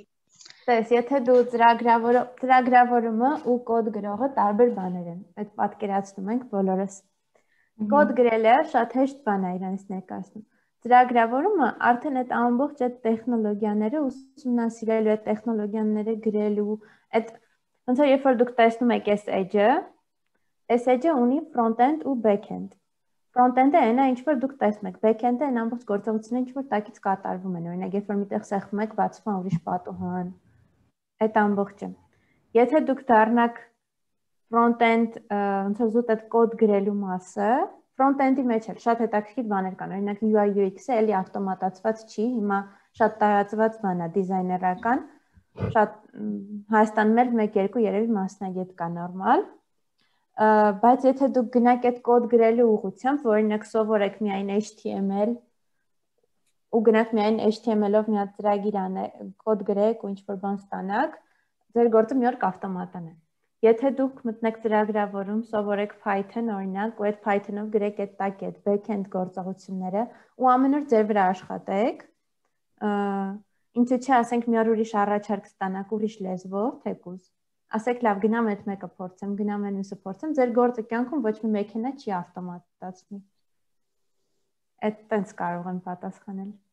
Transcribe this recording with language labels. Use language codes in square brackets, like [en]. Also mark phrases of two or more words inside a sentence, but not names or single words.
[hy] Տես, եթե դու ծրագրավորումը ու կոդ գրողը տարբեր բաներ են, այդ պատկերացնում ենք բոլորս։ Կոդ գրելը շատ հեշտ բան է իրանից ներկայացնում։ Ծրագրավորումը արդեն այդ ամբողջ այդ տեխնոլոգիաները ուսումնասիրելու, այդ տեխնոլոգիաները գրելու, այդ ոնց որ երբ որ դուք տեսնում եք այս edge-ը ունի front-end ու back-end։ Front-end-ը այն է, ինչ որ դուք տեսնում եք, back-end-ը այն ամբողջ գործողությունները, ինչ որ տակից կատարվում են, օրինակ, երբ որ միտեղ սեղմում եք, բացվում է ուրիշ պատուհան, այդ ամբողջը։ Եթե դուք դառնաք front-end, ոնց որ զուտ այդ կոդ գրելու մասը, front-end-ի մեջ էլ շատ հետաքրքիր բաներ կան, օրինակ [en] UI UX- [hy] ը էլի ավտոմատացված չի, հիմա շատ տարածված բան է դիզայներական, շատ Հայաստանում էլ 1-2 երևի մասնագետ կա նորմալ, բայց եթե դուք գնաք այդ կոդ գրելու ուղղությամբ, օրինակ սովորեք միայն HTML ու գնաք միայն HTML-ով մի հատ ծրագիր կոդ գրեք ու ինչ-որ բան ստանաք, ձեր գործը մի օր կավտոմատանա։ Եթե դուք մտնեք ծրագրավորում, սովորեք Python օրինակ, ու այդ Python-ով գրեք այդ տակ այդ back-end գործողությունները ու ամեն օր ձեր վրա աշխատեք, ինչու՞ չէ, ասենք մի օր ուրիշ առաջարկ ստանաք ուրիշ լեզվով, թեկուզ։ Ասեք լավ, գնամ այդ մեկը փորձեմ, գնամ այն մյուսը փորձեմ, ձեր գործը կյանքում ոչ մի մեքենա չի ավտոմատացնի։ Այդ տենց կարող եմ պատասխանել։